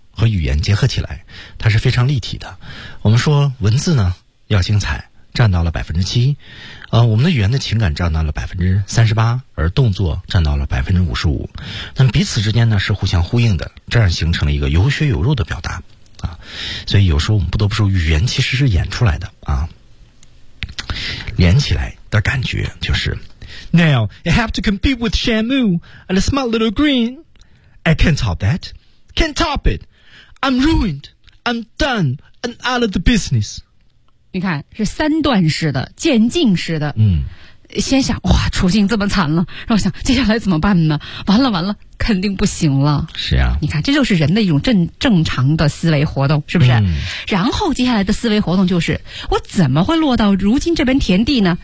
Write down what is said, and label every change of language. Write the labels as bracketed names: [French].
[Chinese] 和语言结合起来，它是非常立体的。我们说文字呢要精彩占到了7%，我们的语言的情感占到了38%，而动作占到了55%。那么彼此之间呢是互相呼应的，这样形成了一个有血有肉的表达啊。所以有时候我们不得不说，语言其实是演出来的啊。连起来的感觉就是 [English] ，Now I have to compete with Shamu and a smart little green. I can't top that, can't top it. I'm ruined, I'm done, and out of the business. [Chinese] 你看，是三段式的，渐进式的。嗯，先想哇，处境这么惨了，然后想接下来怎么办呢？完了完了，肯定不行了。是啊，你看，这就是人的一种正常的思维活动，是不是？嗯、然后接下来的思维活动就是，我怎么会落到如今这片田地呢？